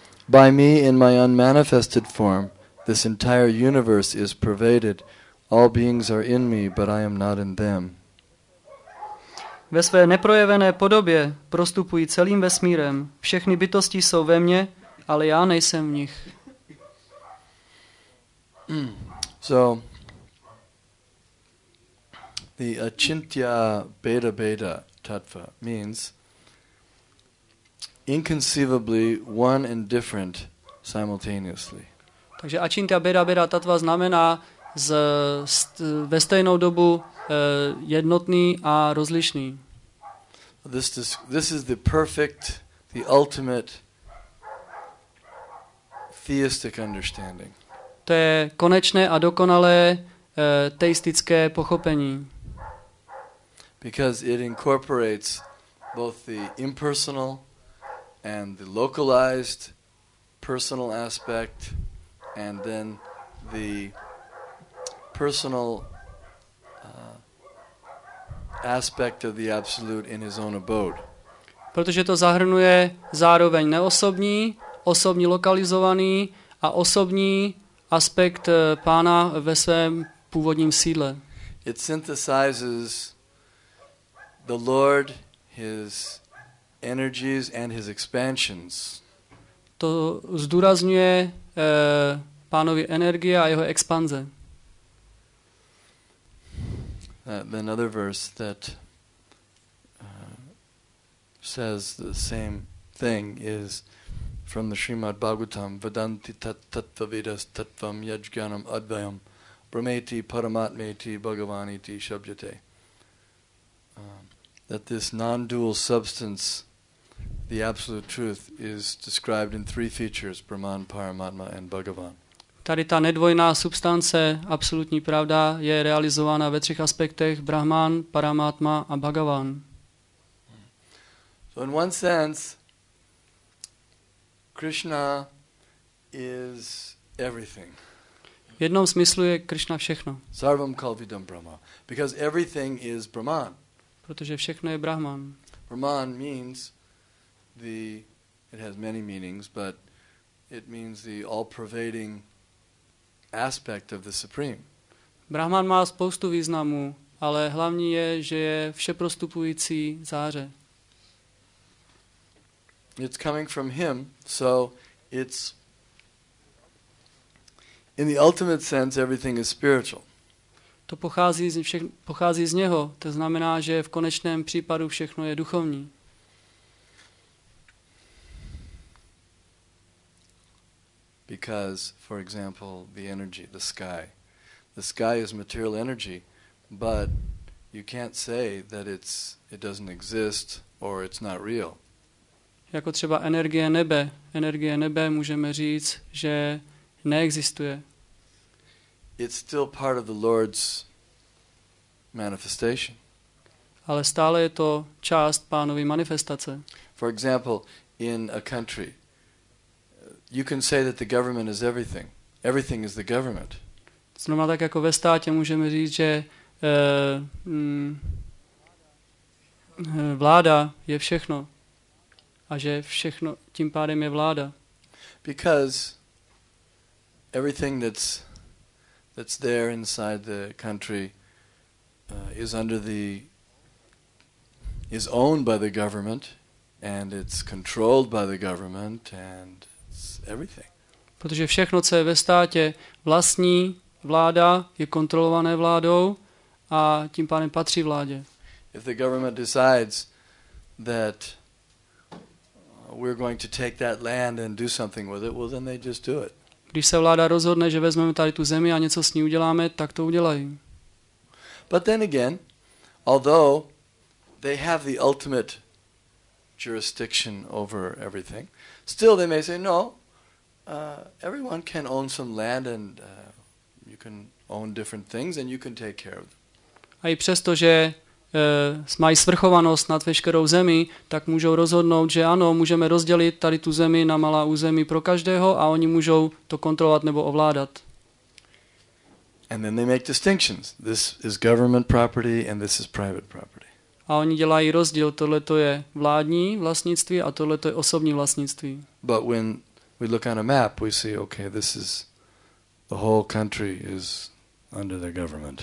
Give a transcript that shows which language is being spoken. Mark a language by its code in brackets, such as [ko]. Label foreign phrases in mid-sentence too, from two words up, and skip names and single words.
[en] By me in my unmanifested form, this entire universe is pervaded. All beings are in me, but I am not in them. [cs] Ve své neprojevené podobě prostupují celým vesmírem. Všechny bytosti jsou ve mně, ale já nejsem v nich. [en] So, the [sa] अचिन्त्य भेद अभेद तत्त्व [en] means inconceivably one and different simultaneously. [cs] Takže [sa] अचिन्त्य भेद अभेद तत्त्व [cs] znamená ve stejnou dobu jednotný a rozlišný. [en] This is the perfect, the ultimate theistic understanding. [cs] To je konečné a dokonalé teistické pochopení. [en] Because it incorporates both the impersonal and the localized personal aspect, and then the personal aspect of the absolute in his own abode. [cs] Protože to zahrnuje zároveň neosobní, osobní lokalizovaný a osobní aspekt Pána ve svém původním sídle. [en] It synthesizes the Lord, his energies and his expansions. [cs] To zdůrazňuje Pánovi energie a jeho expanze. [en] Another verse that says the same thing is from the Srimad Bhagavatam, [sa] वदन्ति तत्त्वविदस् तत्त्वं यज्ज्ञानम् अद्वयम् ब्रह्मेति परमात्मेति भगवानिति शब्द्यते. [en] That this non-dual substance, the absolute truth, is described in three features, Brahman, Paramatma and Bhagavan. [cs] Tady ta nedvojná substance, absolutní pravda, je realizována ve třech aspektech: Brahman, Paramatma a Bhagavan. [en] So in one sense, Krishna is everything. [cs] V jednom smyslu je Krishna všechno. [sa] सर्वं खल्विदं ब्रह्म. [en] Because everything is Brahman. [cs] Protože všechno je Brahman. [en] Brahman means it has many meanings, but it means the all-pervading aspect of the Supreme. [cs] Brahman má spoustu významů, ale hlavní je, že je všeprostupující záře. [en] It's coming from him, so it's in the ultimate sense everything is spiritual. [cs] To pochází z něho, to znamená, že v konečném případu všechno je duchovní. [en] Because, for example, the energy, the sky. The sky is material energy, but you can't say that it doesn't exist or it's not real. [cs] Jako třeba energie nebe. Energie nebe můžeme říct, že neexistuje. [en] It's still part of the Lord's manifestation. [cs] Ale stále je to část Pánovy manifestace. [en] For example, in a country, you can say that the government is everything. Everything is the government. [cs] Znamená tak jako ve státě můžeme říct, že vláda je všechno a že všechno tím pádem je vláda. [en] Because everything that's there inside the country is owned by the government, and it's controlled by the government, and it's everything. [cs] Protože všechno, co je ve státě, vlastní vláda, je kontrolované vládou a tím pádem patří vládě. [en] If the government decides that we're going to take that land and do something with it, well then they just do it. [cs] Když se vláda rozhodne, že vezmeme tady tu zemi a něco s ní uděláme, tak to udělají. [en] But then again, although they have the ultimate jurisdiction over everything, still they may say, no, everyone can own some land and you can own different things and you can take care of them. [cs] A i přesto, že mají svrchovanost nad veškerou zemi, tak můžou rozhodnout, že ano, můžeme rozdělit tady tu zemi na malá území pro každého a oni můžou to kontrolovat nebo ovládat. [en] And then they make distinctions. This is government property and this is private property. [cs] A oni dělají rozdíl, tohle to je vládní vlastnictví a tohle to je osobní vlastnictví. [en] But when we look on a map, we see, okay, this is, the whole country is under their government.